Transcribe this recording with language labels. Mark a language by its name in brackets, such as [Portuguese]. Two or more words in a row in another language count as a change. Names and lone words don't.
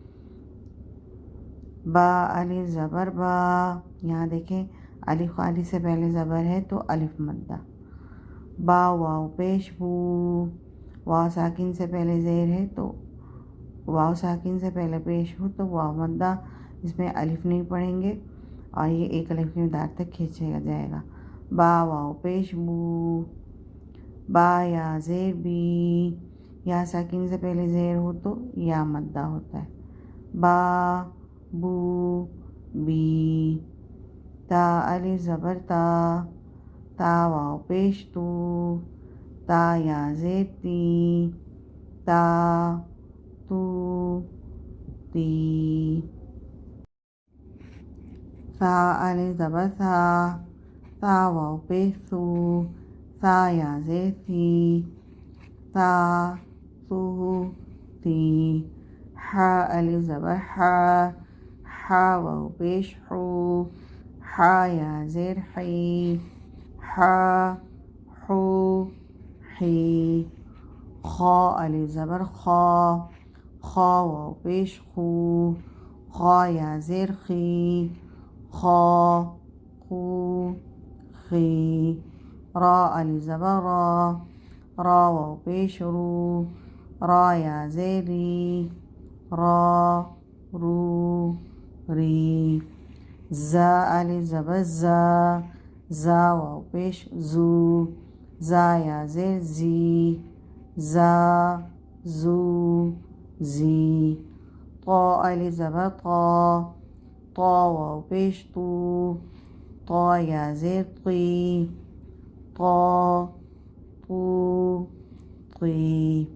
[Urdu] با الف زبر با، یہاں دیکھیں الف خالی سے پہلے زبر ہے تو الف مدہ۔ با واو پیش بو، واو ساکن سے پہلے زیر ہے تو واو ساکن سے پہلے پیش ہو تو واو مدہ، اس میں الف نہیں پڑھیں گے اور یہ ایک الف کی مقدار تک کھینچا جائے گا۔ با واو پیش بو۔ با یا زیر بی، یا ساکن سے پہلے زیر ہو تو یا مدہ ہوتا ہے۔ با بو بی۔ تا الف زبر تا، تا واو پیش تو، تا یا زیر تی، تا تو تی۔ ثا الف زبر ثا، تا واو پیش ثو، تا یا زیر ثی، تا ثو تی۔ حا الف زبر حا، حا واو پیش حو، حا یا زیر حی، حا حو حی۔ خا الف زبر خا، خا واو پیش خو، خا یا زیر خی، خا خو خی۔ را الف زبر را، را واو پیش رو، را یا زیر ری، را رو ری۔ زا الف زبر زا، زا واو پیش زو، زا یا زیر زی، زا زو زی۔ طا الف زبر طا، طا واو پیش تو، طا یا زیر طی، طا طو طی۔